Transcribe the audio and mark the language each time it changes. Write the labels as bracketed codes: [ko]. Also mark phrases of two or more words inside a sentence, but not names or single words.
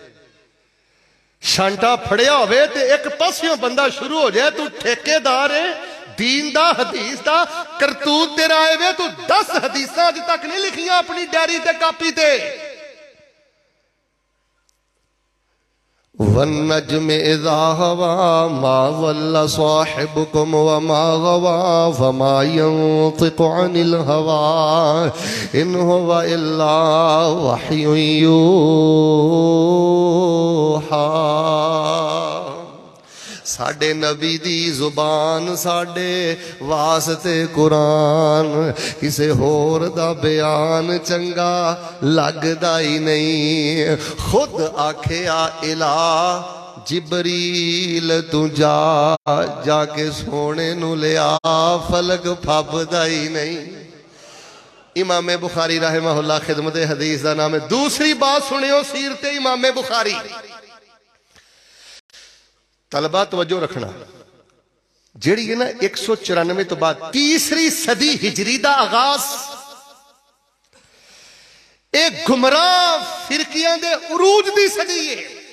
[pa] شانٹا پھڑیا ہوئے تے ایک پاسیوں بندہ شروع ہو جائے، تو ٹھیکے دار ہے دین دا حدیث دا، کرتوت تیرا آئے ہوئے تو 10 حدیثاں اج تک نہیں لکھیاں اپنی ڈائری تے کاپی تے۔ [ar] والنجم اذا هوى ما ضل صاحبكم وما غوى فما ينطق عن الهوى ان هو الا وحي يوحى۔ [pa] ساڈے نبی دی زبان ساڈے واسطے قرآن، کسے ہور دا بیان چنگا لگدا ہی نہیں۔ خود آکھیا الہ جبریل تو جا کے سونے نو لیا، فلک پھبدا ہی نہیں۔ امام بخاری [ar] رحمہ اللہ [pa] خدمت حدیث دا نام ہے۔ دوسری بات سنیو سیرت امام بخاری، طلبہ توجہ رکھنا، جیڑی ہے نا 194 تو بعد تیسری صدی ہجری دا آغاز، ایک گمراہ فرقیاں دے عروج دی صدی ہے۔